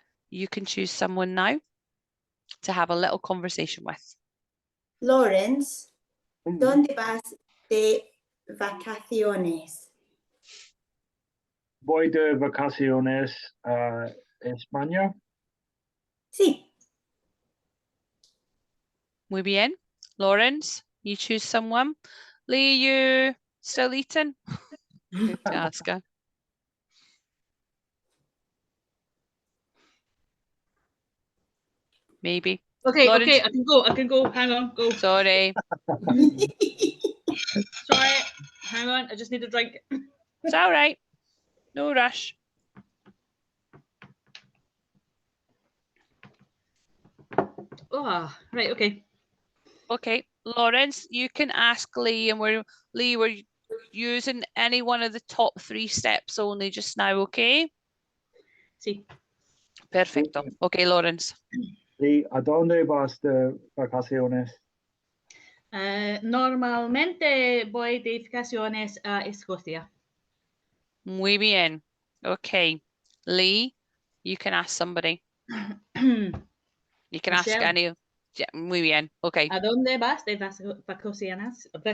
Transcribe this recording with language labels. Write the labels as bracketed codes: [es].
[en] You can choose someone now to have a little conversation with. [es] Lawrence, ¿dónde vas de vacaciones? Voy de vacaciones a España. Sí. Muy bien. [en] Lawrence, you choose someone. Lee, you still eating? To ask her. Maybe. Okay, Lawrence? okay, I can go. Hang on, go. Sorry. Sorry, hang on. I just need a drink. It's all right. No rush. Oh, right, okay. Okay, Lawrence, you can ask Lee, and we're using any one of the top 3 steps only just now, okay? [es] Sí. Perfecto. [en] Okay, Lawrence. [es] ¿Y a dónde vas de vacaciones? Normalmente voy de vacaciones a Escocia. Muy bien. Okay. [en] Lee, you can ask somebody. You can ask Michelle. any. Yeah, [es] muy bien. [en] Okay. [es] ¿A dónde vas de vacaciones?